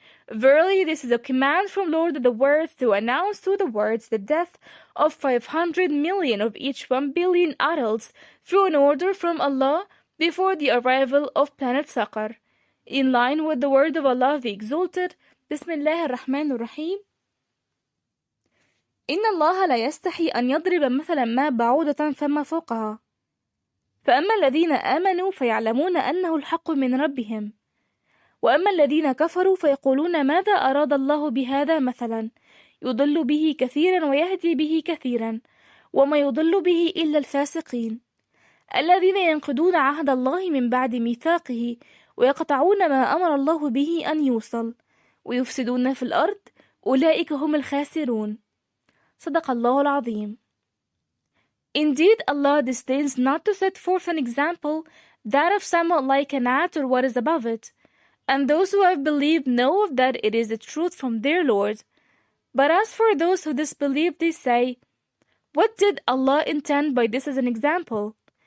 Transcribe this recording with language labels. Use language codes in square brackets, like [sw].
[en] Verily, this is a command from Lord of the words to announce to the words the death of 500 million of each 1 billion adults through an order from Allah before the arrival of planet Saqar. In line with the word of Allah the Exalted, Bismillah ar-Rahman ar-Rahim. [ar] إن الله لا يستحي أن يضرب مثلا ما بعوضة فما فوقها فأما الذين آمنوا فيعلمون أنه الحق من ربهم وأما الذين كفروا فيقولون ماذا أراد الله بهذا مثلا يضل به كثيرا ويهدي به كثيرا وما يضل به إلا الفاسقين الذين ينقضون عهد الله من بعد ميثاقه ويقطعون ما أمر الله به أن يوصل ويفسدون في الأرض أولئك هم الخاسرون. صدق الله العظيم. [en] Indeed, Allah disdains not to set forth an example, that of somewhat like a gnat or what is above it, and those who have believed know that it is the truth from their Lord. But as for those who disbelieve, they say, what did Allah intend by this as an example?